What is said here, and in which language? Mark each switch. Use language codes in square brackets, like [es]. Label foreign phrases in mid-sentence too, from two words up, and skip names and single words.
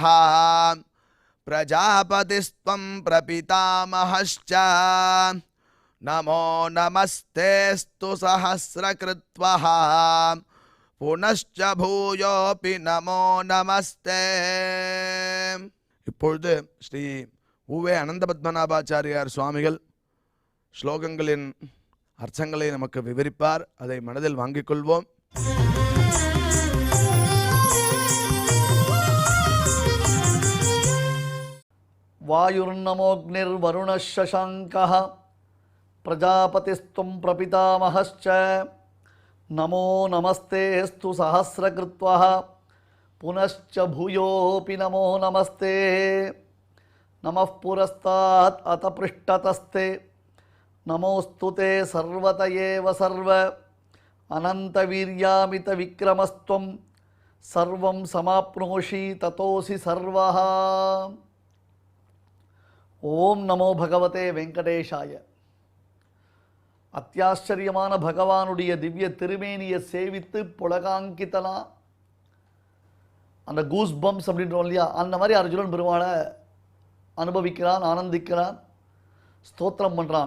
[sa] प्रजापतिस्त्वं प्रपितामहश्च नमो नमस्तेऽस्तु सहस्रकृत्वः पुनश्च भूयोऽपि नमो நமஸ்தே. [ta] இப்பொழுது ஸ்ரீ உவே அனந்தபத்மநாபாச்சாரியார் சுவாமிகள் ஸ்லோகங்களின் அர்த்தங்களை நமக்கு விவரிப்பார். அதை மனதில் வாங்கிக் கொள்வோம். [sa] वायुर्नमोऽग्निर्वरुणः शशाङ्कः प्रजापतिस्त्वं प्रपितामहश्च नमो नमस्तेऽस्तु सहस्रकृत्वः पुनश्च भूयोऽपि नमो नमस्ते नमः पुरस्तात् अत पृष्ठतस्ते नमोऽस्तु ते सर्वत एव सर्व अनन्तवीर्यामितविक्रमस्त्वं सर्वं समाप्नोषि ततोऽसि सर्वः. ओम् नमो भगवते वेङ्कटेशाय. [ta] அத்தியாச்சரியமான பகவானுடைய திவ்ய திருமேனியை சேவித்து புலகாங்கித்தனா அந்த [en] goose bumps [ta] அப்படின்றோம் இல்லையா, அந்த மாதிரி அர்ஜுனன் பெருமாளை அனுபவிக்கிறான், ஆனந்திக்கிறான், ஸ்தோத்திரம் பண்ணுறான்.